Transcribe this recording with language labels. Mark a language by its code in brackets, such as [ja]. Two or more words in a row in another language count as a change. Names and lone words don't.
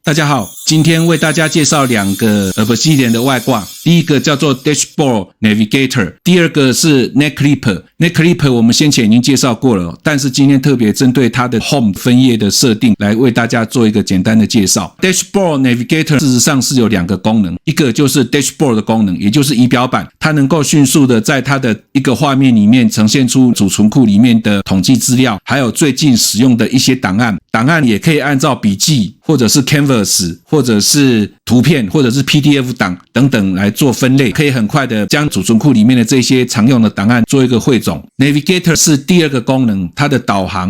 [zh] 大家好，今天為大家介紹兩個 Obsidian 的外掛，第一個叫做 Dashboard Navigator， 第二個是 Netclipper。Netclipper 我們先前已經介紹過了，但是今天特別針對它的 Home 分頁的設定來為大家做一個簡單的介紹。Dashboard Navigator 事實上是有兩個功能，一個就是 Dashboard 的功能，也就是儀表板，它能夠迅速的在它的一個畫面裡面呈現出儲存庫裡面的統計資料，還有最近使用的一些檔案。檔案也可以按照筆記或者是 Canvas 或者是圖片或者是 PDF 檔等等來做分類，可以很快的將儲存庫裡面的這些常用的檔案做一個匯總。Navigator 是第二個功能，它的導航。